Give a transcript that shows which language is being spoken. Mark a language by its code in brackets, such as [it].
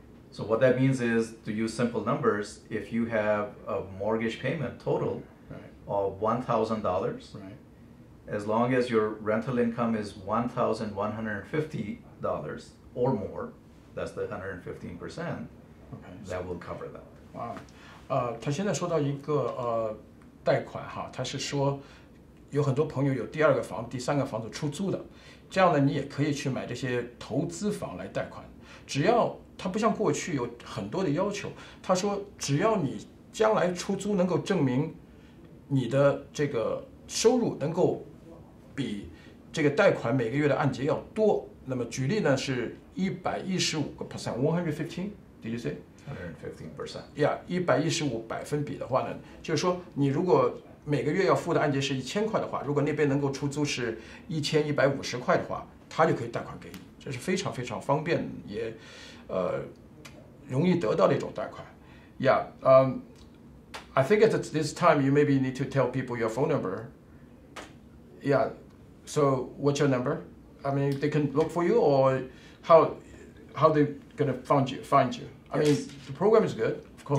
[en] So what that means is, to use simple numbers, if you have a mortgage payment total Right. of $1,000, Right. as long as your rental income is $1,150 or more, that's the 115%, Okay. that will cover that. Wow. [zh] 他现在说到一个贷款哈，他是说有很多朋友有第二个房子、第三个房子出租的，这样呢，你也可以去买这些投资房来贷款，只要它不像过去有很多的要求，他说只要你将来出租能够证明你的这个收入能够比这个贷款每个月的按揭要多，那么举例呢是115%，115%， [en] Did you say？ 115%. [zh] 115%的话呢，就是说你如果每个月要付的按揭是1000块的话，如果那边能够出租是1150块的话，他就可以贷款给你，这是非常非常方便也容易得到的一种贷款。 [en] I think at this time you maybe need to tell people your phone number. So what's your number? I mean, they can look for you, or how they gonna find you? I mean, the program is good, of course.